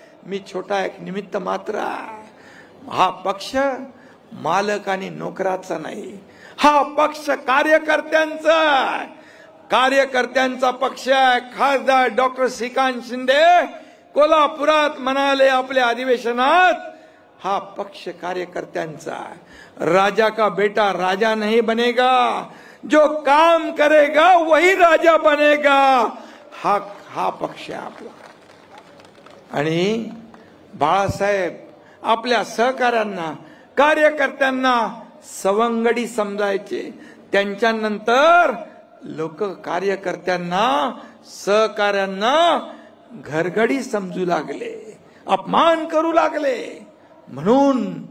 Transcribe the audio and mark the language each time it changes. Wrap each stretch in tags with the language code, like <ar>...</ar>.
<mr>मी छोटा एक निमित्त मात्र आहे. हा पक्ष मालक आणि नोकराचा नाही, हा पक्ष कार्यकर्त्यांचा आहे. कार्यकर्त्यांचा पक्ष आहे. खासदार डॉक्टर श्रीकांत शिंदे कोल्हापुरात म्हणाले आपल्या अधिवेशनात, हा पक्ष कार्यकर्त्यांचा है.</mr> <hi>राजा का बेटा राजा नहीं बनेगा, जो काम करेगा वही राजा बनेगा.</hi> <mr>हा पक्ष आहे आपला. आणि बाळासाहेब आपल्या सहकाऱ्यांना, कार्यकर्त्यांना सवंगडी समजायचे. त्यांच्यानंतर लोक कार्यकर्त्यांना, सहकाऱ्यांना घरगडी समजू लागले, अपमान करू लागले. म्हणून</mr>